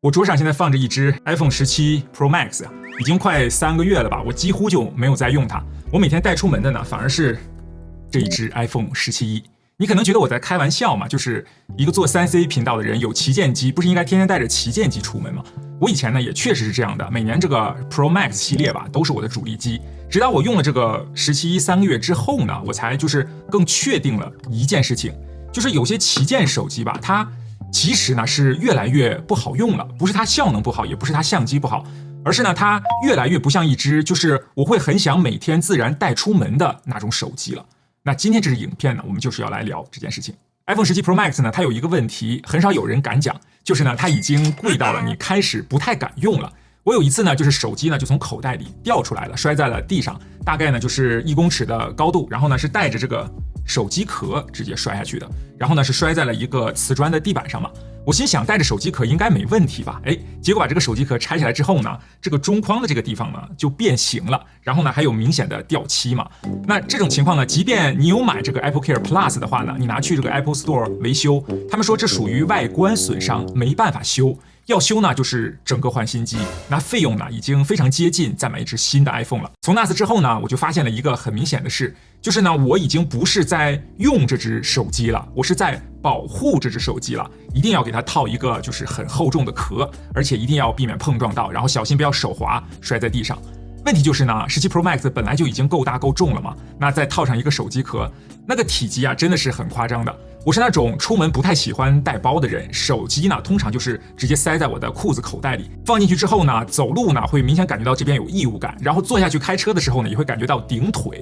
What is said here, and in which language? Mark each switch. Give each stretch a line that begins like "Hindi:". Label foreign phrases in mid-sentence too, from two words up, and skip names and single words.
Chinese: 我桌上現在放着一支 iPhone 17 Pro Max 啊，已經快3個月了吧，我幾乎就沒有再用它。我每天帶出門的呢，反而是這一支 iPhone 17E。你可能覺得我在開玩笑嘛，就是一個做3C 頻道的人有旗艦機，不是應該天天帶着旗艦機出門嗎？我以前呢也確實是這樣的，每年這個 Pro Max 系列吧都是我的主力機。直到我用了這個17E 3個月之後呢，我才就是更確定了一件事情，就是有些旗艦手機吧，它其實呢是越來越不好用了，不是它效能不好，也不是它相機不好，而是呢它越来越不像一支就是我会很想每天自然帶出门的那种手机了。那今天这支影片呢，我们就是要来聊这件事情。iPhone 17 Pro Max 呢，它有一個問題，很少有人敢講，就是呢，它已經貴到了你開始不太敢用了。我有一次呢，就是手機呢就從口袋裡掉出來了，摔在了地上，大概呢就是1公尺的高度，然後呢是帶着這個手機殼直接摔下去的，然後呢是摔在了一個瓷磚的地板上嘛。我心想帶着手機殼應該沒問題吧？哎，結果把這個手機殼拆下來之後呢，這個中框的這個地方呢就變形了，然後呢還有明顯的掉漆嘛。那這種情況呢，即便你有買這個 AppleCare Plus 的話呢，你拿去這個 Apple Store 維修，他們說這屬於外觀損傷，沒辦法修。要修呢，就是整個換新機，那費用呢已經非常接近再買一支新的 iPhone 了。從那次之後呢，我就發現了一個很明顯的事，就是呢，我已經不是在用這支手機了，我是在保護這支手機了。一定要給它套一個就是很厚重的殼，而且一定要避免碰撞到，然後小心不要手滑摔在地上。問題就是呢，17 Pro Max 本來就已經夠大夠重了嘛，那再套上一個手機殼，那個體積啊真的是很誇張的。我是那種出門不太喜歡帶包的人，手機呢通常就是直接塞在我的褲子口袋裡，放進去之後呢，走路呢會明顯感覺到這邊有異物感，然後坐下去開車的時候呢也會感覺到頂腿。